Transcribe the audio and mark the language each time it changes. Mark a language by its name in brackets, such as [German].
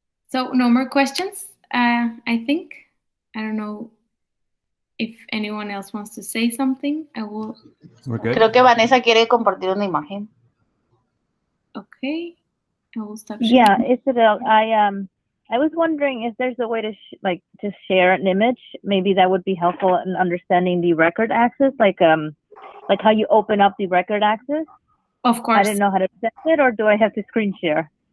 [English] So no more questions, I think. I don't know if anyone else wants to say something. I will. We're good. [Spanish] Creo que Vanessa quiere compartir una imagen. [English] Okay. I will stop sharing. Yeah, Isabel, I was wondering if there's a way to just share an image. Maybe that would be helpful in understanding the record access, like how you open up the record access. Of course. I didn't know how to set it, or do I have to screen share?